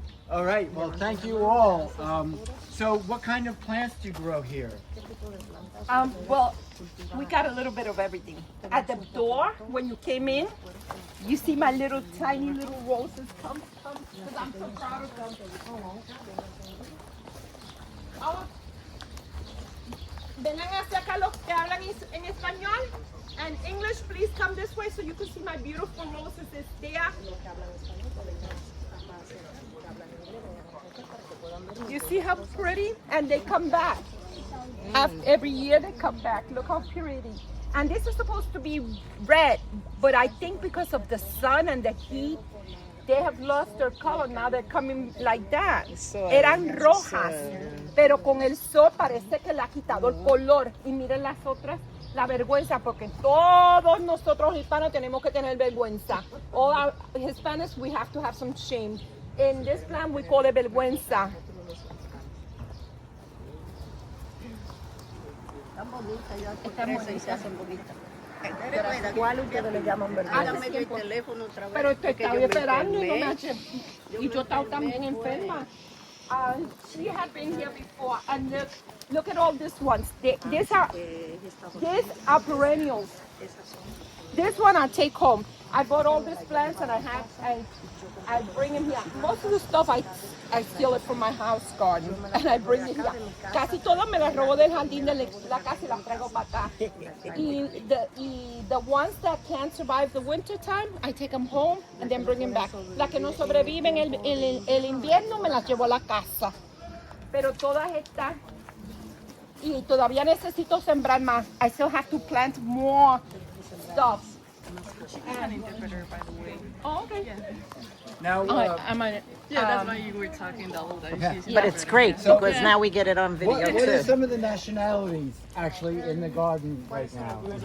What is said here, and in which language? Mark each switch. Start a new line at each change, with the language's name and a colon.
English: All right, well, thank you all. So what kind of plants do you grow here? Well, we got a little bit of everything. At the door, when you came in, you see my little tiny little roses. Come, because I'm so proud of them.
Spanish: Vengan hacia acá los que hablan en español.
English: And English, please come this way so you can see my beautiful roses. It's there. You see how pretty? And they come back. Every year they come back. Look how pretty. And this is supposed to be red, but I think because of the sun and the heat, they have lost their color. Now they're coming like that.
Spanish: Eran rojas, pero con el sol parece que le ha quitado el color. Y miren las otras, la vergüenza, porque todos nosotros hispanos tenemos que tener vergüenza.
English: All our Hispanics, we have to have some shame. In this plant, we call it vergüenza.
Spanish: ¿Cuál ustedes le llaman vergüenza? Pero estaba esperando y no me hace. Y yo estaba también enferma.
English: She had been here before, and look at all these ones. These are perennials. This one I take home. I bought all these plants and I bring them here. Most of the stuff I steal it from my house garden and I bring it here.
Spanish: Casi todas me las robo del jardín de la casa y las traigo para acá.
English: Y the ones that can't survive the winter time, I take them home and then bring them back.
Spanish: Las que no sobreviven el invierno me las llevo a la casa. Pero todas estas, y todavía necesito sembrar más.
English: I still have to plant more stuff. She's an interpreter, by the way. Oh, okay. Now, That's why you were talking the whole time. Okay. She's But it's great because now we get it on video what are too. some of the nationalities actually in the garden right now?